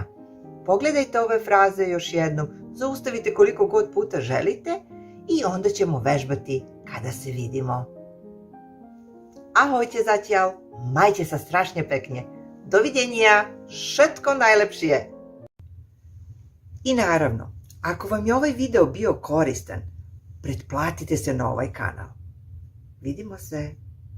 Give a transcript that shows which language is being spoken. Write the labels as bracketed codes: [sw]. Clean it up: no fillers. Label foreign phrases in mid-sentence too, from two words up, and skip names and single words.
[sr] Pogledajte ove fraze još jednom, zaustavite koliko god puta želite i onda ćemo vežbati kada se vidimo. [sk] Ahojte zatiaľ, majte sa strašne pekne. Dovidenja, všetko najlepšie. [sr] I naravno, ako vam je ovaj video bio koristan, pretplatite se na ovaj kanal. Vidimo se.